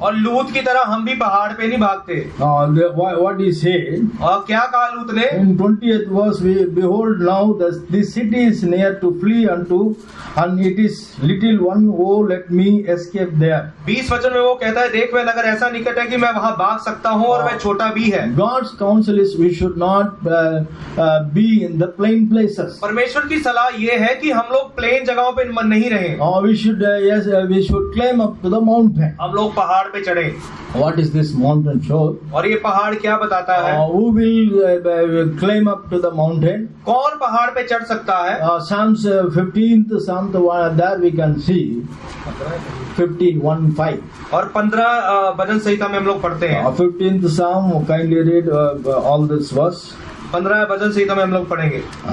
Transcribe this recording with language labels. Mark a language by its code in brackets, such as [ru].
[hi] और लूत की तरह हम भी पहाड़ पे नहीं भागते। [en] What he said [hi] और क्या कहा लूत ने? [en] in 20th verse, behold now this city is near to flee unto, and it is little one, oh let me escape there. [hi] 20 वचन में वो कहता है, देख वह नगर ऐसा निकट है कि मैं वहां भाग सकता हूँ और वह छोटा भी है। [en] God's counsel is we should not be in the plain places. [hi] परमेश्वर की सलाह ये है कि हम लोग प्लेन जगहों पे नहीं रहें। [en] We should we should climb up to the mountain. [hi] हम लोग पहाड़ पे चढ़े। [en] What is this mountain show? [hi] और ये पहाड़ क्या बताता है? [en] Who will climb up to the mountain? [hi] कौन पहाड़ पे चढ़ सकता है? [en] Psalms 15th Psalm, there we can see 15:1-5. [hi] और 15 भजन संहिता में हम लोग पढ़ते हैं। [en] 15th Psalm, kindly read all this verse. [hi] 15 भजन संहिता में हम लोग पढ़ेंगे।